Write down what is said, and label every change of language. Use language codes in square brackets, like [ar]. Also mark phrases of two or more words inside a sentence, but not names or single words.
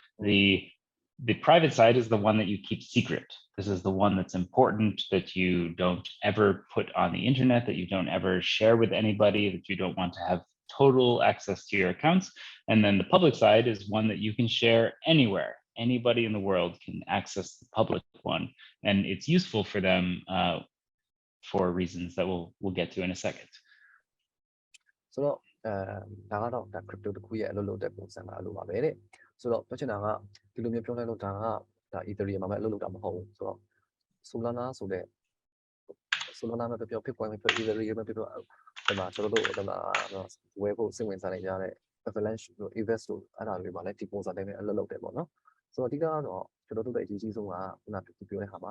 [en] The private side is the one that you keep secret. This is the one that's important, that you don't ever put on the internet, that you don't ever share with anybody, that you don't want to have total access to your accounts. And then the public side is one that you can share anywhere. Anybody in the world can access the public one. And it's useful for them for reasons that we'll get to in a second. [my] So ဒါကတော့ဒါ crypto တစ်ခုရဲ့အလုပ်လုပ်တဲ့ပုံစံကအလိုပါပဲတဲ့ဆိုတော့ပြောချင်တာကဒီလိုမျိုးပြောလိုက်လို့ဒါက Ethereum မှာပဲအလုပ်လုပ်တာမဟုတ်ဘူးဆိုတော့ Solana ဆိုတဲ့ Solana မှာပြော Bitcoin မှာပြော Ethereum မှာပြောဒီမှာကျွန်တော်တို့ ဒီမှာဝယ်ဖို့စိတ်ဝင်စားနေကြတဲ့ Avalanche တို့ Invest တို့အဲ့ဒါတွေမှာလည်းဒီပုံစံတိုင်းပဲအလုပ်လုပ်တယ်ပေါ့နော်ဆိုတော့အဓိကတော့ကျွန်တော်တို့ရဲ့အရေးကြီးဆုံးကခုနပြောတဲ့ဟာမှာ